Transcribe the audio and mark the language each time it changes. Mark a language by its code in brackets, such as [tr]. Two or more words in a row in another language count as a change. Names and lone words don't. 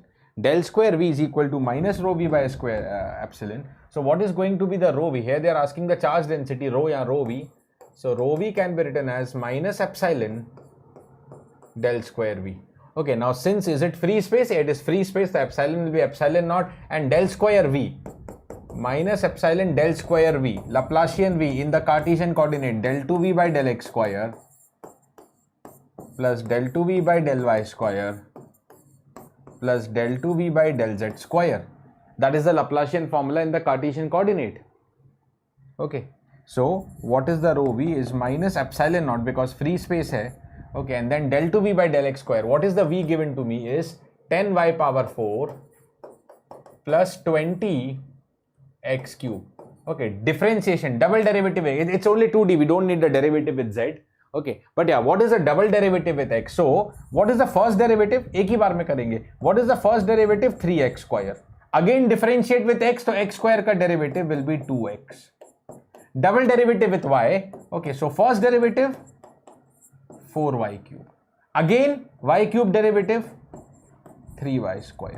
[en] Del square V is equal to minus rho V by square epsilon. So what is going to be the rho V? Here they are asking the charge density, rho ya rho V. So rho V can be written as minus epsilon del square V. Okay, now since is it free space? It is free space, the epsilon will be epsilon naught, and del square V minus epsilon del square V, Laplacian V in the Cartesian coordinate, del 2V by del x square plus del 2V by del y square plus del 2v by del z square. That is the Laplacian formula in the Cartesian coordinate. Okay, so what is the rho v is minus epsilon naught because free space hai. Okay, and then del 2v by del x square. What is the v given to me is 10y power 4 plus 20 x cube. Okay, differentiation, double derivative, it's only 2d, we don't need the derivative with z. Okay, but yeah, what is the double derivative with x? So, what is the first derivative? [hi] एक ही बार में करेंगे. [en] What is the first derivative? 3x square. Again differentiate with x, so x square का derivative will be 2x. Double derivative with y. Okay, so first derivative 4y cube. Again y cube derivative 3y square.